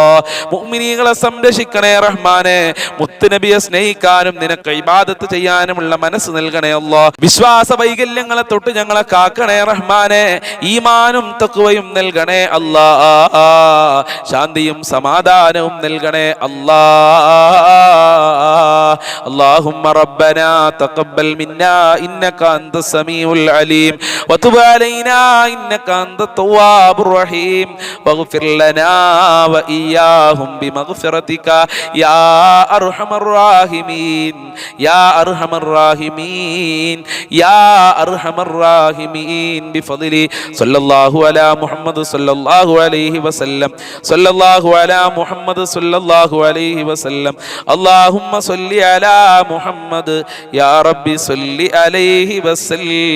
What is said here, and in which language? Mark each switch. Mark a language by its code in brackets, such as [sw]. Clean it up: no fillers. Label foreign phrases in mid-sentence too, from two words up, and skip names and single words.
[ml] മുഅ്മിനീങ്ങളെ സംരക്ഷിക്കണേ റഹ്മാനെ. മുത്തുനബിയെ സ്നേഹിക്കാനും നിനക്ക് ഇബാദത്ത് ചെയ്യാനുമുള്ള മനസ്സ് നൽകണേ അല്ലാ. വിശ്വാസ വൈകല്യങ്ങളെ തൊട്ട് ഞങ്ങളെ കാക്കണേ റഹ്മാനെ. ഈമാനും തഖ്വയും നൽകണേ അല്ലാ. ശാന്തിയും സമാധാനവും നൽകണേ അല്ലാ. [ar] اللهم ربنا تقبل منا إنك أنت السميع العليم وتب علينا إنك أنت التواب الرحيم واغفر لنا وإياهم بمغفرتك يا أرحم الراحمين يا أرحم الراحمين يا أرحم الراحمين بفضل صلى الله على محمد صلى الله عليه وسلم صلى الله على محمد صلى الله عليه وسلم اللهم صل على محمد يا ربي صل عليه وسلم.